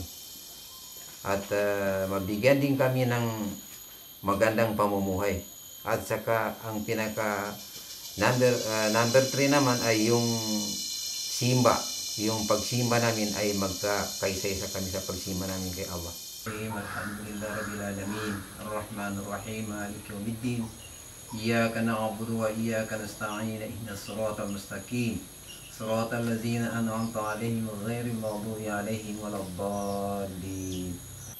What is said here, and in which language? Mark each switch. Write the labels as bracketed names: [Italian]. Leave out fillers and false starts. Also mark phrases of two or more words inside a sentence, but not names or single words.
[Filipino] At mabigyan din kami ng magandang pamumuhay. At saka ang pinaka number 3 naman ay yung simba. yung pagsimba namin ay magkakaisa-isa kami sa pagsimba namin kay Allah. [Arabic] الحمد لله رب العالمين الرحمن الرحيم مالك يوم الدين إياك نعبد وإياك نستعين اهدنا الصراط المستقيم صراط الذين أنعمت عليهم غير المغضوب عليهم ولا الضالين.